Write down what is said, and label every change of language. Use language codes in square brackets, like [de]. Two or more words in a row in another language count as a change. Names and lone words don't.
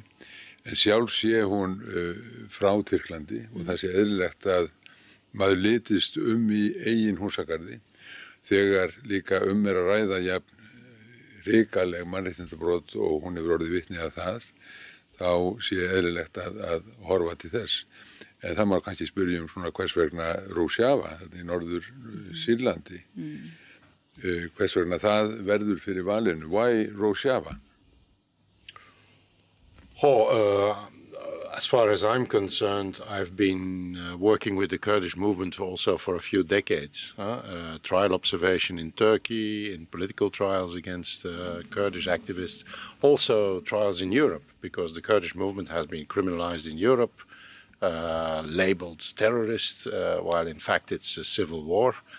[is] En sjálf sé hún frá Tyrklandi og það sé eðlilegt að maður litist í eigin húsagarði þegar líka er að ræða jafn hrikaleg mannréttindabrot og hún hefur orðið vitni að það, þá sé eðlilegt að horfa til þess. En það má kannski spyrja svona hvers vegna Rojava, þetta í norður Sýrlandi. Hvers vegna það verður fyrir valinu. [en] Why Rojava? As far as I'm concerned, I've been working with the Kurdish movement also for a few decades. Trial observation in Turkey, in political trials against Kurdish activists, also trials in Europe, because the Kurdish movement has been criminalized in Europe, labeled terrorists, while in fact it's a civil war.